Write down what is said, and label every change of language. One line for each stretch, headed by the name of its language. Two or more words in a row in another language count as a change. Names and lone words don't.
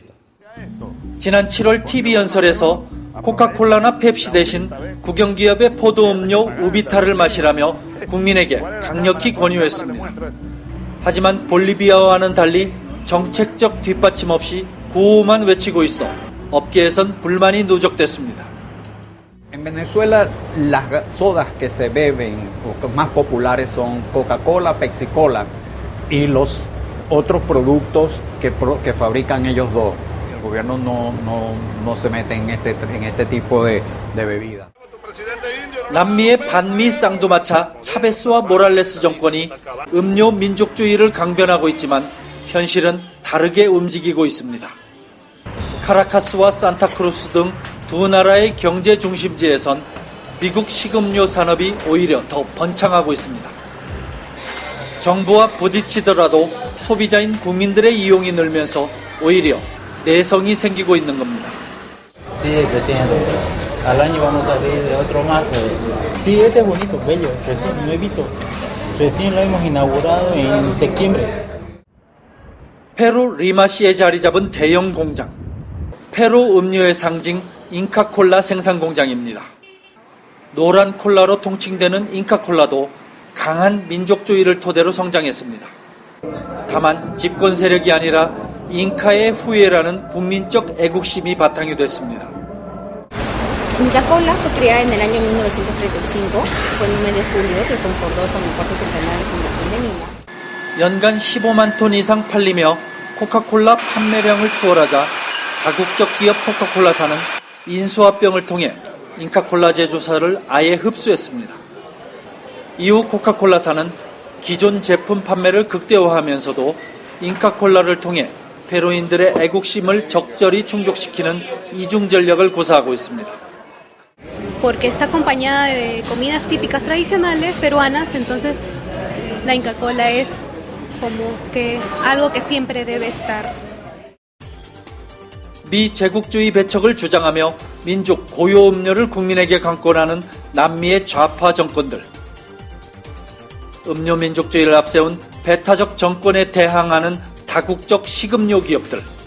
Korean: 지난 7월 TV 연설에서 코카콜라나 펩시 대신 국영기업의 포도음료 우비타를 마시라며 국민에게 강력히 권유했습니다. 하지만 볼리비아와는 달리 정책적 뒷받침 없이 구호만 외치고 있어 업계에선 불만이 누적됐습니다.
Spanish: En Venezuela, las sodas que se beben o más populares son Coca-Cola, Pepsi-Cola y los otros productos que fabrican ellos dos. El gobierno no se mete en este tipo de bebida.
Korean: 남미의 반미 쌍두마차 차베스와 모랄레스 정권이 음료 민족주의를 강변하고 있지만 현실은 다르게 움직이고 있습니다. 카라카스와 산타크루스 등 두 나라의 경제 중심지에선 미국 식음료 산업이 오히려 더 번창하고 있습니다. 정부와 부딪히더라도 소비자인 국민들의 이용이 늘면서 오히려 내성이 생기고 있는 겁니다.
Spanish: Sí, presidente. Al año vamos a abrir otro más. Sí, ese es bonito, bello, recién nuevito. Recién lo hemos inaugurado en septiembre.
Korean: 페루 리마시에 자리 잡은 대형 공장. 페루 음료의 상징 잉카콜라 생산 공장입니다. 노란 콜라로 통칭되는 잉카콜라도 강한 민족주의를 토대로 성장했습니다. 다만 집권 세력이 아니라 잉카의 후예라는 국민적 애국심이 바탕이 됐습니다.
Spanish: Inca Kola fue creada en el año 1935, fue en el mes de julio que concordó con el cuarto centenario de fundación de Lima.
Korean: 연간 15만 톤 이상 팔리며 코카콜라 판매량을 추월하자 다국적 기업 코카콜라사는 인수합병을 통해 잉카콜라 제조사를 아예 흡수했습니다. 이후 코카콜라사는 기존 제품 판매를 극대화하면서도 잉카콜라를 통해 페루인들의 애국심을 적절히 충족시키는 이중 전략을 구사하고 있습니다.
Spanish: Porque está acompañada de comidas típicas tradicionales peruanas, entonces la Inca Kola es como que algo que siempre debe estar.
Korean: 미제국주의 배척을 주장하며 민족 고유 음료를 국민에게 강권하는 남미의 좌파 정권들. 음료 민족주의를 앞세운 배타적 정권에 대항하는 다국적 식음료 기업들.